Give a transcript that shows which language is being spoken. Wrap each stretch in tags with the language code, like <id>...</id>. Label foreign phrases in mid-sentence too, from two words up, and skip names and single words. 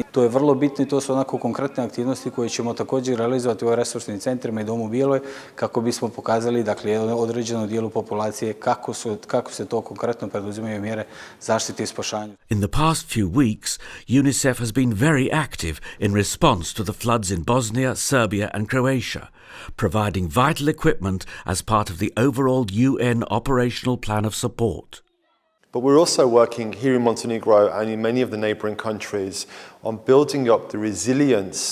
<bs>To je vrlo bitno i to su onako konkretne aktivnosti koje ćemo također realizovati u resursnim centrima i Domu Bijeloj kako bismo pokazali, dakle, određenom dijelu populacije kako se to konkretno preduzimaju mjere zaštite i spašanja.</bs> <en>In the past few weeks, UNICEF has been very active in response to the floods in Bosnia, Serbia and Croatia, providing vital equipment as part of the overall UN operational plan of support. But we're also working here in Montenegro and in many of the neighbouring countries on building up the resilience</en>